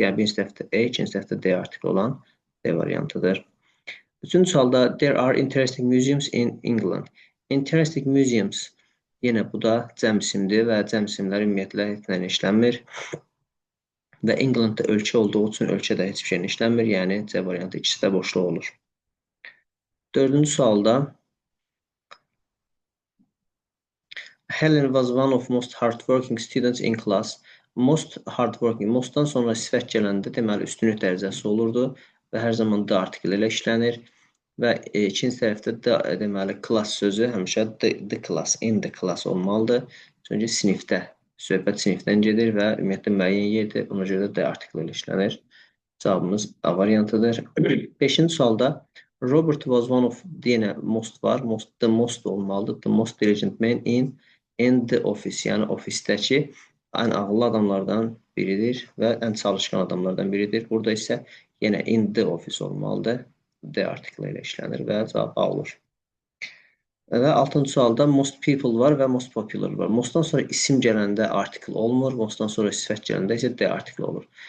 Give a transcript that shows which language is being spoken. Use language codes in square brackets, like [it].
[az] Yəni birinci tərəfdə ikinci tərəfdə D artikli olan D variantıdır. Üçüncü sualda [en] there are interesting museums in England. Interesting museums [az] yenə bu da cəm isimdir və cəm isimlər ümumiyyətlə heç nə işlənmir. Və Englandda ölkə olduğu üçün ölkədə heç bir şey işlənmir. Yəni C variantı ikisi də boşluq olur. Dördüncü sualda [en] Helen was one of most hardworking students in class. Most hardworking, [az] mostdan sonra sifət gələndə deməli üstünlük dərəcəsi olurdu və hər zaman D artikli ilə işlənir. Və ikinci tərəfdə D deməli class sözü həmişə [en] the class, in the class [az] olmalıdır. Çünki sinifdə, söhbət sinifdən gedir və ümumiyyətlə müəyyən yerdir. Ona görə də D artikli ilə işlənir. Cavabımız A variantıdır. Beşinci sualda Robert [en] was one of [az] yenə most var. [en] The most [az] olmalıdır. [en] The most diligent man in the office, [az] yəni ofisdəki ən ağıllı adamlardan biridir və ən çalışqan adamlardan biridir. Burada isə yenə [en] in the office [az] olmalıdır. D artikli ilə işlənir və cavab A olur. Və 6-cı sualda most people var və most popular var. Mostdan sonra isim gələndə artikl olmur, mostdan sonra sifət gələndə isə D artikli olur.